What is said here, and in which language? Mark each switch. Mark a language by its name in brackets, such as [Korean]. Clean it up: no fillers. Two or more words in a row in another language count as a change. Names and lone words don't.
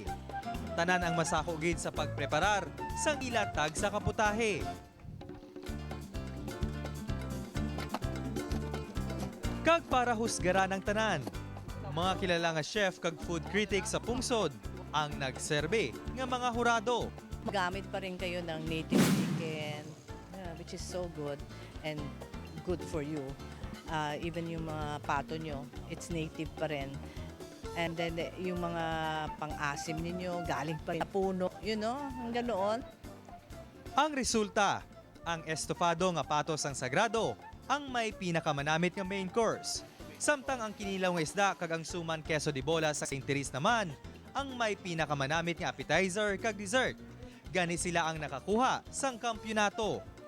[Hiligaynon] Tanan ang masako gid sa pagpreparar sang ilatag sa kaputahe. Kag para husgaran ang tanan, mga kilala nga chef kag [English] food critic [Hiligaynon] sa pungsod ang nagserbe nga mga hurado. [Filipino] Gamit pa rin kayo ng [English] native chicken, which is so good and good for you. [Filipino] Even yung mga pato nyo, [English] it's native [Filipino] pa rin. [English] And then [Filipino] yung mga pang-asim ninyo, galing pa rin sa puno, ang ganoon. [Hiligaynon] Ang resulta, ang estofado nga patos ang sagrado, ang may pinakamanamit nga [English] main course. [Hiligaynon] Samtang ang kinilaw nga isda kag ang suman queso de bola sa St. Therese naman, ang may pinakamanamit nga appetizer kag dessert. Gani sila ang nakakuha sang kampyonato.